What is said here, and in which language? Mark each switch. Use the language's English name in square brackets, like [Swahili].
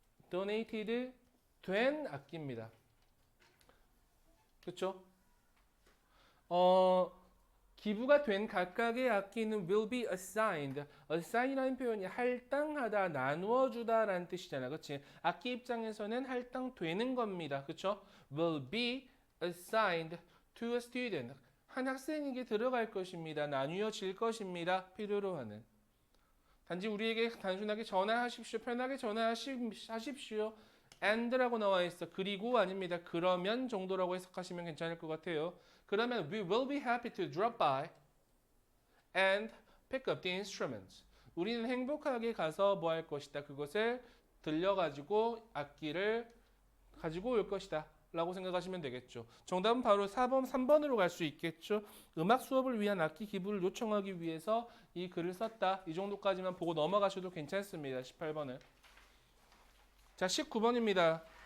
[Korean] donated 된 악기입니다. 그렇죠? 기부가 된 각각의 악기는 [English] will be assigned. [Korean] assign이라는 표현이 할당하다, 나누어 주다라는 뜻이잖아. 그렇지? 악기 입장에서는 할당되는 겁니다. 그렇죠? [English] will be assigned to a student. [Korean] 한 학생에게 들어갈 것입니다. 나뉘어질 것입니다. 필요로 하는. 단지 우리에게 단순하게 전화하십시오. 편하게 전화하십시오. and라고 나와 있어. 그리고 아닙니다. 그러면 정도라고 해석하시면 괜찮을 것 같아요. 그러면 [English] we will be happy to drop by and pick up the instruments. [Korean] 우리는 행복하게 가서 뭐 할 것이다. 그것을 들려가지고 악기를 가지고 올 것이다. 라고 생각하시면 되겠죠. 정답은 바로 4번, 3번으로 갈 수 있겠죠. 음악 수업을 위한 악기 기부를 요청하기 위해서 이 글을 썼다. 이 정도까지만 보고 넘어가셔도 괜찮습니다. 18번은. 자, 19번입니다.